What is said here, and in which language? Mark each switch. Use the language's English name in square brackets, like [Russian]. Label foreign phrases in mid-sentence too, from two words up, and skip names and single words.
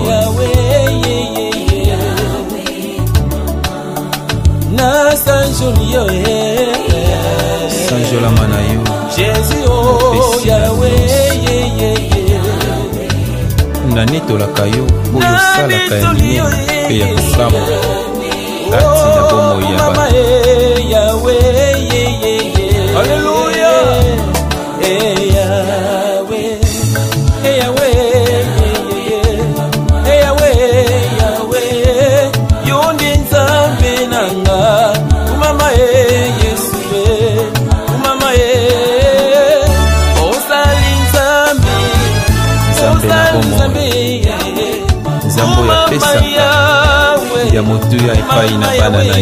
[Lingala] oh, Yawe, na sanjoli yo, eh. Sanjolama na yo. Jésus, oh, Opesi na Yawe, nyonso. [English] yeah, yeah, yeah. [Lingala] Nanetolaka yo, oyo osalaka ya minene mpe ya kokama. Kati na bomoi ya bato. Oh, mama, eh, Yawe, [English] yeah, yeah, yeah. [Lingala] Hallelujah. Eh, Yawe, eh, Yawe, [English] yeah, yeah, yeah. [Lingala] Eh, Yawe, Yawe, yo ndi Nzambe nanga. Umama, eh, Yesu, eh. Umama, eh. Ozali Nzambe. Nzambe na Ozali bomoi. Nzambe, [English] yeah, yeah. [Lingala] Nzambe oyo Umama, apesaka Yawe. ya motuya epai na Mama bana na Yawe.